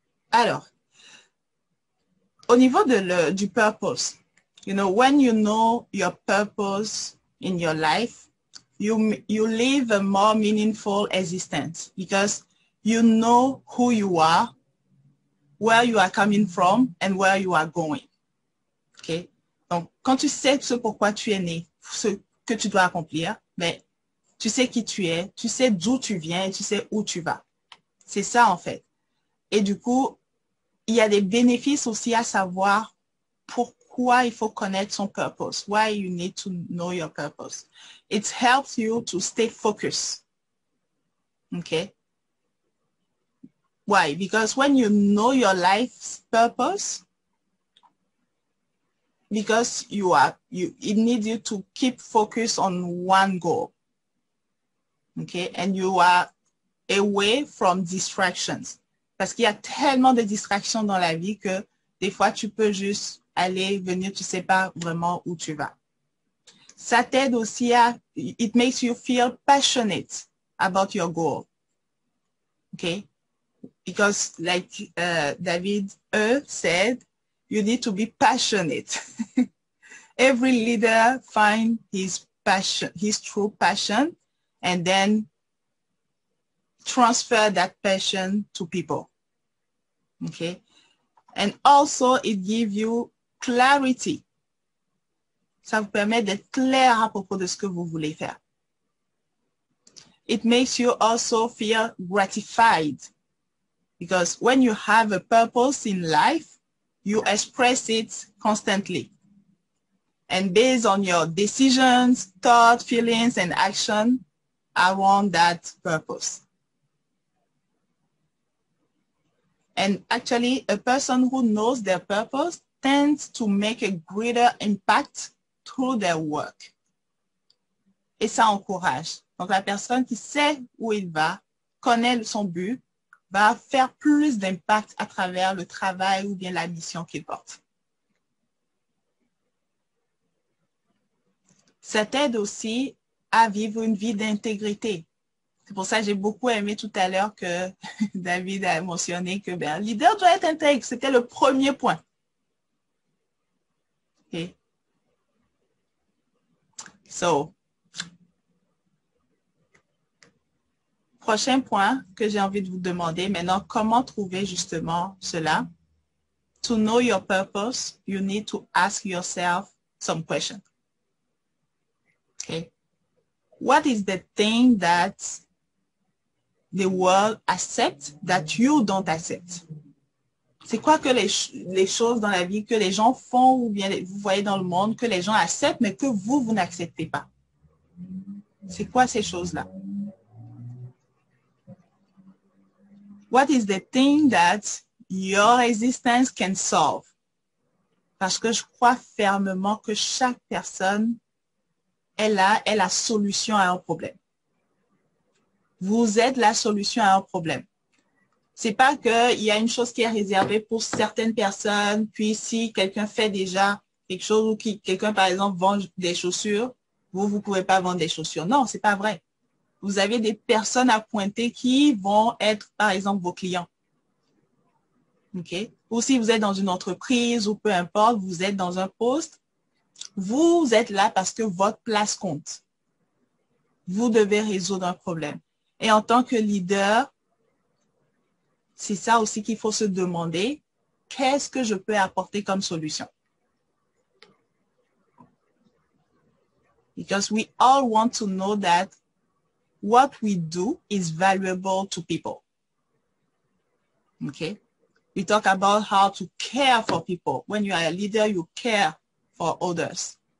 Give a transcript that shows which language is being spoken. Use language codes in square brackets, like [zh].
[fr] Alors, au niveau du [en] purpose, you know, when you know your purpose in your life, you live a more meaningful existence because you know who you are, where you are coming from, and where you are going. OK? [fr] Donc, quand tu sais ce pourquoi tu es né, ce que tu dois accomplir, ben, tu sais qui tu es, tu sais d'où tu viens et tu sais où tu vas. C'est ça, en fait. Et du coup, il y a des bénéfices aussi à savoir pourquoi il faut connaître son purpose. [en] Why you need to know your purpose. It helps you to stay focused. Okay? Why? Because when you know your life's purpose, because it needs you to keep focus on one goal. Okay? And you are away from distractions. [fr] Parce qu'il y a tellement de distractions dans la vie que des fois, tu peux juste aller, venir, tu ne sais pas vraiment où tu vas. Ça t'aide aussi à, [en] it makes you feel passionate about your goal. Okay? Because like David said, you need to be passionate. Every leader finds his passion, his true passion, and then transfer that passion to people. Okay? And also, it gives you clarity. [fr] Ça vous permet d'être clair à propos de ce que vous voulez faire. [en] It makes you also feel gratified. Because when you have a purpose in life, you express it constantly. And based on your decisions, thoughts, feelings, and action around that purpose. And actually, a person who knows their purpose tends to make a greater impact through their work. [fr] Et ça encourage. Donc, la personne qui sait où il va, connaît son but, va faire plus d'impact à travers le travail ou bien la mission qu'il porte. Ça t'aide aussi à vivre une vie d'intégrité. C'est pour ça que j'ai beaucoup aimé tout à l'heure que David a mentionné que le leader doit être intègre. C'était le premier point. [en] Okay. [fr] So, prochain point que j'ai envie de vous demander maintenant, comment trouver justement cela? [en] To know your purpose, you need to ask yourself some questions. Okay. What is the thing that the world accepts that you don't accept? [fr] C'est quoi que les choses dans la vie que les gens font ou bien vous voyez dans le monde que les gens acceptent mais que vous n'acceptez pas? C'est quoi ces choses-là? [en] What is the thing that your existence can solve? [fr] Parce que je crois fermement que chaque personne est la solution à un problème. Vous êtes la solution à un problème. C'est pas qu'il y a une chose qui est réservée pour certaines personnes, puis si quelqu'un fait déjà quelque chose ou quelqu'un, par exemple, vend des chaussures, vous pouvez pas vendre des chaussures. Non, c'est pas vrai. Vous avez des personnes à pointer qui vont être, par exemple, vos clients. OK? Ou si vous êtes dans une entreprise ou peu importe, vous êtes dans un poste, vous êtes là parce que votre place compte. Vous devez résoudre un problème. Et en tant que leader, c'est ça aussi qu'il faut se demander, qu'est-ce que je peux apporter comme solution? [en] Because we all want to know that what we do is valuable to people. Okay? We talk about how to care for people. When you are a leader, you care for others.